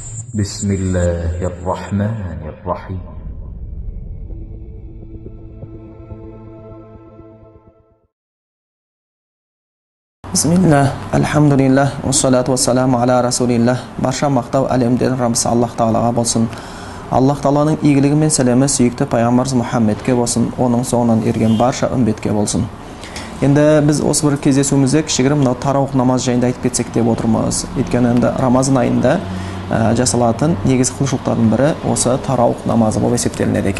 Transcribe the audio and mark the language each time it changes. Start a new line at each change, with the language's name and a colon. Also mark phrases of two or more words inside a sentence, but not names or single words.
Arabic: بسم الله الرحمن الرحيم. بسم الله، الحمد لله، والصلاة والسلام على رسول الله.
Kazakh: Barша мақтау әлемден Раббысы Аллах Тағалаға болсын. Аллах Тағаланың игілігі мен сәлемі сүйікті пайғамбарымыз Мұхаммедке болсын, оның соңынан ерген барша үмбетке болсын. Енді біз осы бір кездесуімізде кішігірім мынау тарауық намаз жайында айтып кетсек деп отырмыз. Өйткені енді Рамазан айында жасалатын негізгі құлшылықтардың бірі осы тарауық намазы болып есептелінеді екен.